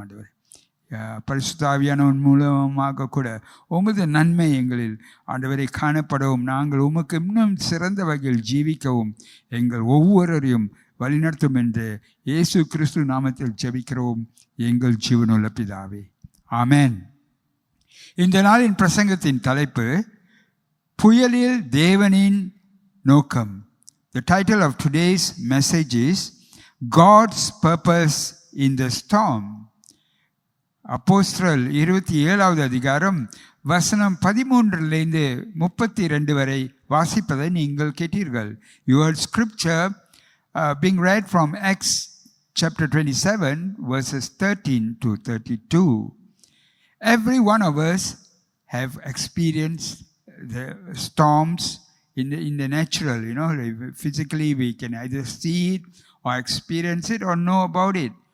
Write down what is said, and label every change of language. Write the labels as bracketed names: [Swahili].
[Tamil] ஆண்டவர் பரிசுத்த ஆவியானவன் மூலமாக கூட உமது நன்மை எங்களில் ஆண்டவரை காணப்படவும் நாங்கள் உமக்கு இன்னும் சிறந்த வகையில் ஜீவிக்கவும் எங்கள் ஒவ்வொருவரையும் வழிநடத்தும் என்று இயேசு கிறிஸ்து நாமத்தில் ஜெபிக்கிறோம் எங்கள் ஜீவனுள்ள பிதாவே, ஆமென். இந்த நாளின் பிரசங்கத்தின் தலைப்பு புயலில் தேவனின் நோக்கம். [English] The title of today's message is God's Purpose in the Storm. [Tamil] அப்போஸ்தலர் 27வது அதிகாரம் வசனம் 13லிருந்து 32 வரை வாசிப்பதை நீங்கள் கேட்டீர்கள். [English] Your scripture being read from Acts chapter 27 verses 13 to 32. Every one of us have experienced the storms in the natural, physically we can either see it or experience it or know about it.